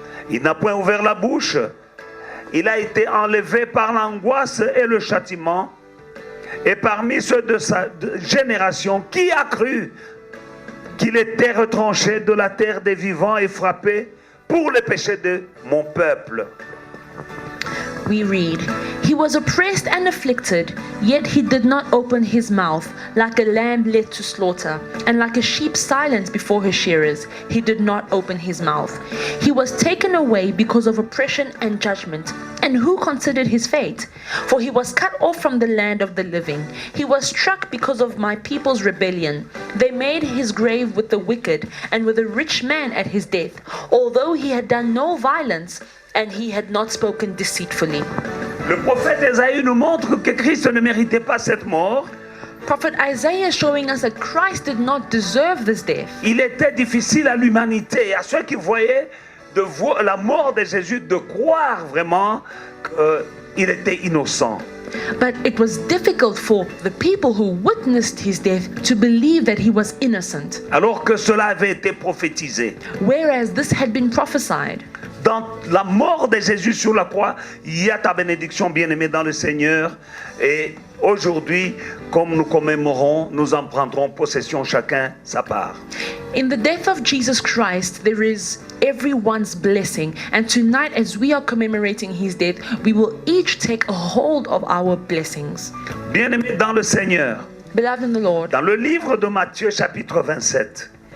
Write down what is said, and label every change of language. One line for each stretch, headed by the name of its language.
French: Il n'a point ouvert la bouche. Il a été enlevé par l'angoisse et le châtiment. Et parmi ceux de sa génération, qui a cru qu'il était retranché de la terre des vivants et frappé pour les péchés de mon peuple?
English: we read, He was oppressed and afflicted, yet he did not open his mouth. Like a lamb led to slaughter, and like a sheep silent before her shearers, he did not open his mouth. He was taken away because of oppression and judgment. And who considered his fate? For he was cut off from the land of the living. He was struck because of my people's rebellion. They made his grave with the wicked and with a rich man at his death, although he had done no violence and he had not spoken deceitfully.
French: Le prophète Ésaïe nous montre que Christ ne méritait pas cette mort.
English: Prophet Isaiah is showing us that Christ did not deserve this death.
French: Il était difficile à l'humanité, à ceux qui voyaient la mort de Jésus, de croire vraiment qu'il était innocent.
English: But it was difficult for the people who witnessed his death to believe that he was innocent,
French: Alors que cela avait été prophétisé.
English: whereas this had been prophesied.
French: dans la mort de Jésus sur la croix, il y a ta bénédiction, bien-aimé dans le Seigneur. Et aujourd'hui, comme nous commémorons, nous en prendrons possession chacun sa part.
English: In the death of Jesus Christ, there is everyone's blessing. And tonight, as we are commemorating his death, we will each take a hold of our blessings.
French: Bien-aimé dans le Seigneur,
English: Beloved in the Lord,
French: dans le livre de Matthieu chapitre 27,